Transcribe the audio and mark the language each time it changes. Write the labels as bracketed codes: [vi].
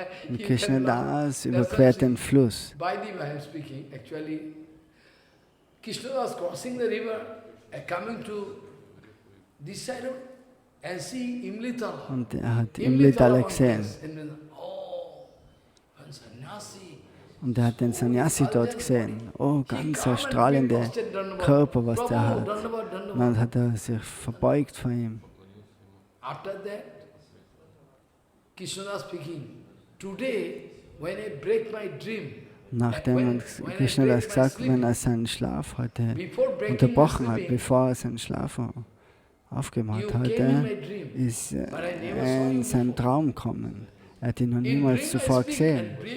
[de] Und Krishnadas überquert den Fluss. [en] By the by I am speaking. Actually, Krishnadas crossing the river and coming to this side of and seeing Imlitala. [de] Und er hat Imlitala gesehen. [en] Oh, and sannyasi. [de] Und er hat den Sannyasi dort gesehen. Oh, ganz ein strahlender Körper, was der hat. Und dann hat er sich verbeugt vor ihm. [en] After that, Krishna speaking. Today, when I break my dream, [de] Nachdem Krishna das gesagt, wenn er seinen Schlaf heute unterbrochen hat, bevor er seinen Schlaf aufgemacht hatte, ist er in seinen Traum gekommen. Er hat ihn noch niemals zuvor gesehen.